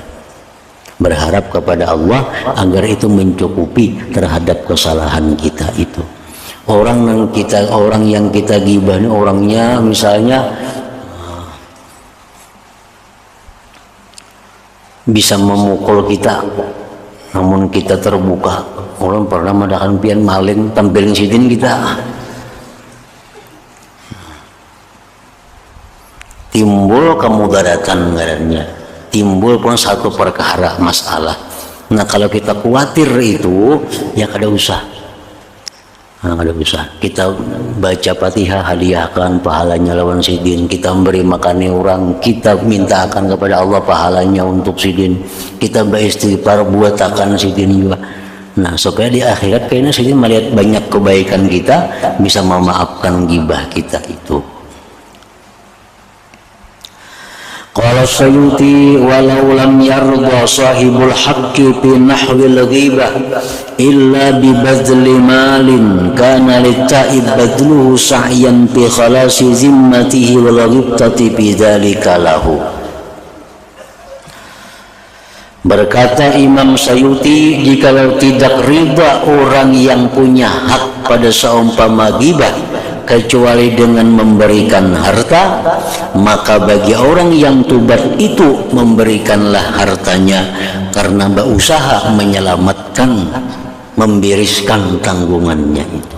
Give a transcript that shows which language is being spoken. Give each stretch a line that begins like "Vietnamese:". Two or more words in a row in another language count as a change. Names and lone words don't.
Indonesian: Berharap kepada Allah agar itu mencukupi terhadap kesalahan kita itu. Orang yang kita gibah ini orangnya misalnya bisa memukul kita, namun kita terbuka.
Banjar: Orang pernah madakan pian maling tampilin sidin kita, timbul kemudaratan ngarannya, timbul pun satu perkara masalah. Nah, kalau kita khawatir itu ya kada usah. Nah, kada usah. Kita baca Fatihah, hadiahkan pahalanya lawan sidin. Kita beri makan orang, kita mintakan kepada Allah pahalanya untuk sidin. Kita beristighfar buat akan sidin juga. Nah, supaya di akhirat kayaknya sidin melihat banyak kebaikan kita, bisa memaafkan gibah kita itu.
Arabic: قال السيوطي ولو لم يرض صاحب الحق في نحو الغيبة إلا ببذل مال كان للتائب بذله سعيا في خلاص ذمته والغبطة بذلك له.
Indonesian: Berkata Imam Sayuti, jikalau tidak riba orang yang punya hak pada seumpama ghibah kecuali dengan memberikan harta, maka bagi orang yang tobat itu memberikanlah hartanya karena berusaha menyelamatkan, membereskan tanggungannya itu.